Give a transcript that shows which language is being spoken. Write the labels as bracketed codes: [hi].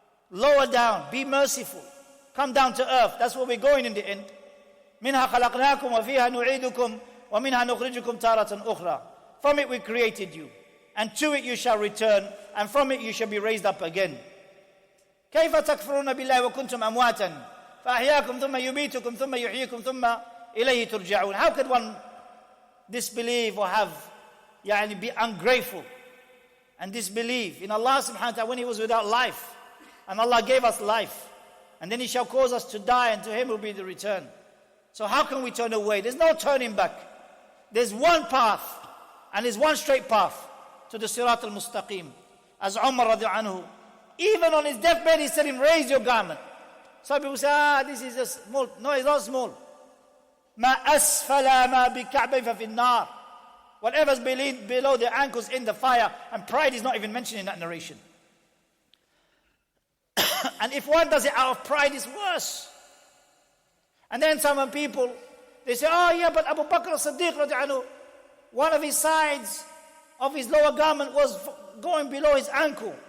[en] Lower down, be merciful. Come down to earth. That's where we're going in the end. [ar] مِنْهَا خَلَقْنَاكُمْ وَفِيهَا نُعِيدُكُمْ وَمِنْهَا نُخْرِجُكُمْ تَارَةً أُخْرَى. [en] From it we created you, and to it you shall return, and from it you shall be raised up again. [ar] كيف تكفرون بالله وكنتم أمواتا فأحياكم ثم يميتكم ثم يحييكم ثم إليه ترجعون. [en] How could one disbelieve or be ungrateful and disbelieve in Allah subhanahu wa ta'ala when He was without life, and Allah gave us life, and then He shall cause us to die, and to Him will be the return. So how can we turn away? There's no turning back. There's one path, and there's one straight path to the Sirat al-Mustaqim. As Umar radiallahu anhu, even on his deathbed, he said him, raise your garment. Some people say, this is just small. No, it's not small. [ar] ما أسفل ما بكعبين ففي النار. [en] Whatever's below the ankles in the fire, and pride is not even mentioned in that narration. And if one does it out of pride, it's worse. And then some people, they say, but Abu Bakr as-Siddiq radiallahu anhu, one of his sides of his lower garment was going below his ankle.